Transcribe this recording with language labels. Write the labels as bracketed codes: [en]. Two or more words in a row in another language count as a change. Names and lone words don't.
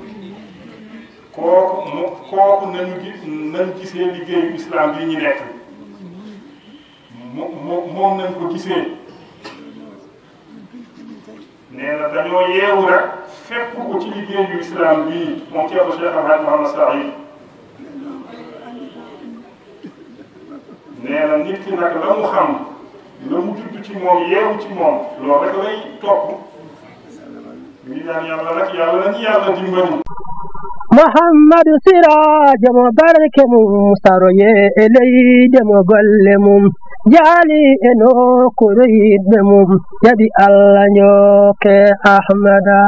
[wo] kooku nañ gisee liggéeyu islam bii ñu nekk moom nañ ko gisee dañoo yeewu rek fekk ko ci liggéeyu islam bii moom Ceerno Cheikh Alhaaj Mahamad Saïd nee na nit ki nag la mu xam la mu judd ci moom yeewu ci moom loolu rek lay topp ñu ñaan yàlla nag yàlla nañu yàlla dimbali [ff] Muhammadu Siraaja mo barke mum saroye e leyde mo golle mum jaali e nokkuure yiɗɓe mum jaɓi Allah njooke Ahmada